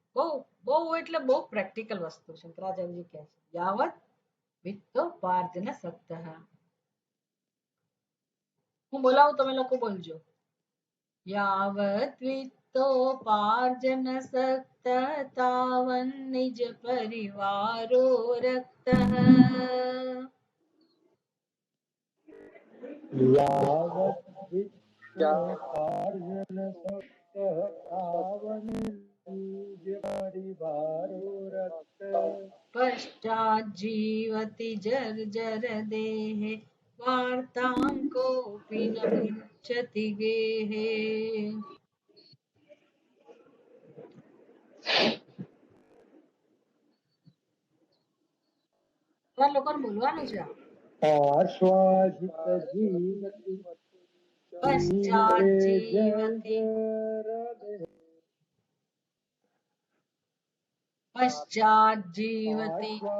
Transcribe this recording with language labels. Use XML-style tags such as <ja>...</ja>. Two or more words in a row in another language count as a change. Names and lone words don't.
<gu>બહુ બહુ એટલે બહુ પ્રેક્ટિકલ વસ્તુ શંકરાચાર્યજી કહે છે,</gu> <sa>યાવત વિત્તોપાર્જન સક્તઃ.</sa> <gu>હું બોલાવું, તમે લોકો બોલજો.</gu> <sa>યાવત વિત્તોપાર્જન સક્તઃ તાવન નિજ પરિવારો રક્તઃ. यावत् वित्तोपार्जन शक्तः तावन् निज परिवारो रक्त. पश्चात् जीवति जर्जर देहे वार्तां कोऽपि न पृच्छति गेहे।</sa> <gu>તમારે લોકોને બોલવાનું છે આ.</gu> <sa>આશ્વાસિત જીવતી પશ્ચાત જીવતિ પશ્ચાત જીવતિ</sa>